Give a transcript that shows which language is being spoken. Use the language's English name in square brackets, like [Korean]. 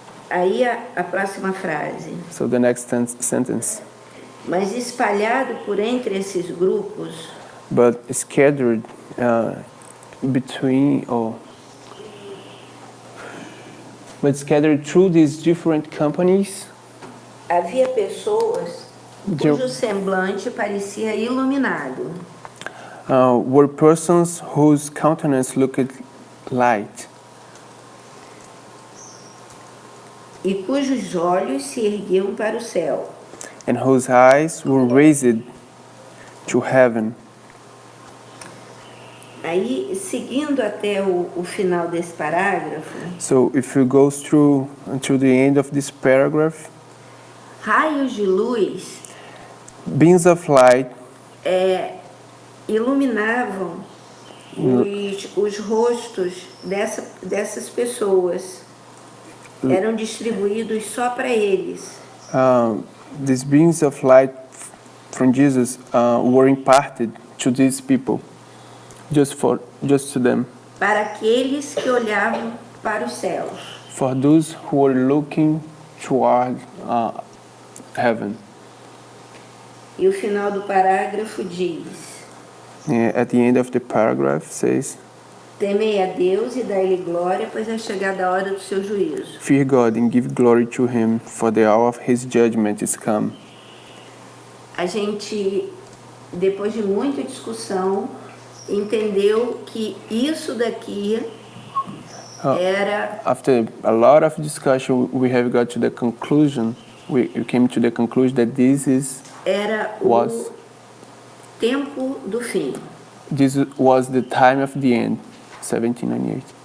[Portuguese] Aí a próxima frase. [English] So the next sentence. [Portuguese] Mas espalhado por entre esses grupos, [English] But scattered between or but scattered through these different companies, [Portuguese] havia pessoas cujo semblante parecia iluminado. [English] Were persons whose countenance looked light, [Portuguese] E cujos olhos se erguiam para o céu. [English] and whose eyes were raised to heaven. [Portuguese] Aí, seguindo até o final desse parágrafo, [English] So if you go through until the end of this paragraph, [Portuguese] raios de luz [English] beams of light [Portuguese] iluminavam os rostos dessas pessoas. Eram distribuídos só para eles. [English] these beams of light from Jesus were imparted to these people, just to them, [Portuguese] Para aqueles que olhavam para os céus. [English] for those who were looking toward heaven. [Portuguese] E o final do parágrafo diz: [English] At the end of the paragraph says, [Portuguese] temei a Deus e dai-lhe glória, pois é chegada a hora do seu juízo. [English] fear God and give glory to Him, for the hour of His judgment is come. [Portuguese] A gente, depois de muita discussão, entendeu que isso daqui era [English] After a lot of discussion, we have got to the conclusion. We came to the conclusion that [Portuguese] era o [English] Was- [Portuguese] tempo do fim. [English] this was the time of the end, 1798.